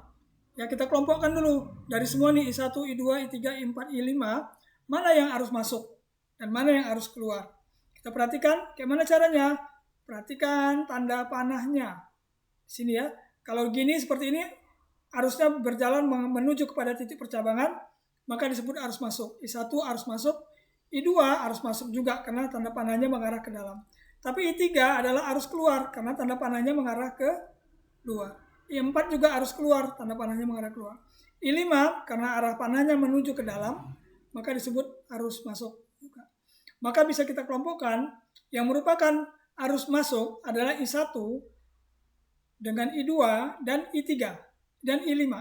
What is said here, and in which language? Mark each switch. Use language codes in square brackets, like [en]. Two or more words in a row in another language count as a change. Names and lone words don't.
[id] Ya, kita kelompokkan dulu dari semua nih I1, I2, I3, I4, I5, mana yang arus masuk dan mana yang arus keluar. Kita perhatikan kayak mana caranya. Perhatikan tanda panahnya. Sini, ya. Kalau gini seperti ini, arusnya berjalan menuju kepada titik percabangan, maka disebut arus masuk. I1 arus masuk, I2 arus masuk juga karena tanda panahnya mengarah ke dalam. Tapi I3 adalah arus keluar karena tanda panahnya mengarah ke luar. I4 juga arus keluar, tanda panahnya mengarah keluar. I5 karena arah panahnya menuju ke dalam, maka disebut arus masuk juga. Maka bisa kita kelompokkan yang merupakan arus masuk adalah I1 dengan I2 dan I3 dan I5.